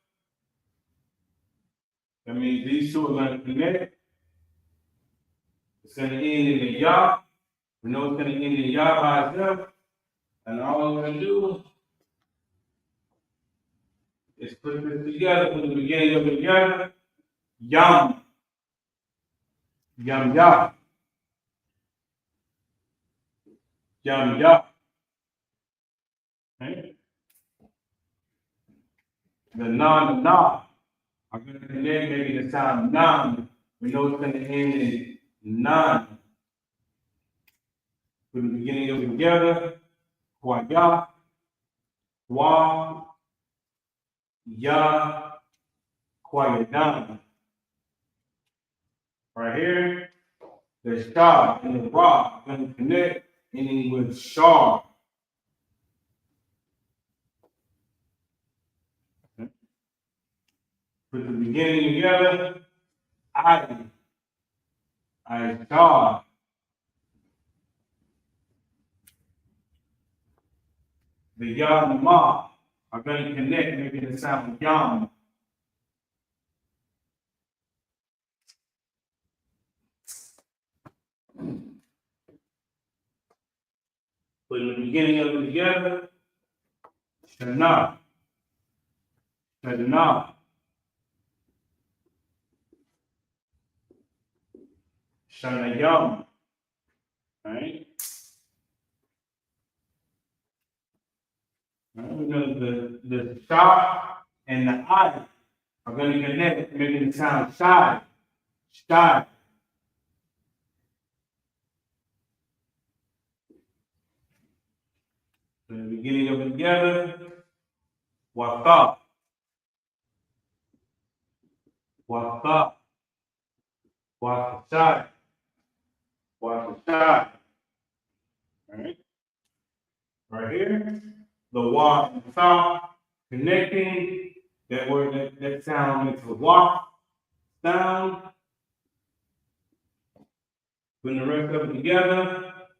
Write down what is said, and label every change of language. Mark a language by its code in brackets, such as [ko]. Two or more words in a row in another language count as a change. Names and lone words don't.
[en] That means these two are going to connect. It's going to end in the Yah. We know it's going to end in Yah by itself. And all we're going to do is put this together, put the beginning of it together. Yum. Yum, Yah. Yum, Yah. Okay? The na are going to connect, making the sound nam. We know it's going to end in nan. Put the beginning of it together. Kwa Yah. Wa. Yah. Kwa Yadam. Right here, the Shah and the Ra are going to connect, ending with Shah. Okay. Put the beginning together. I Shah. The Yah and the Ma are going to connect, making the sound Yam. Putting the beginning of it together. Shana. Shana. Shanayam. Right? The Shah and the I are going to connect, making the sound Shai. Shai. So the beginning of it together. Wata. Wata. Watashai. Watashai. Alright. Right here. The wa and the sa connecting that word that sound makes a wa sound. Putting the rest of it together.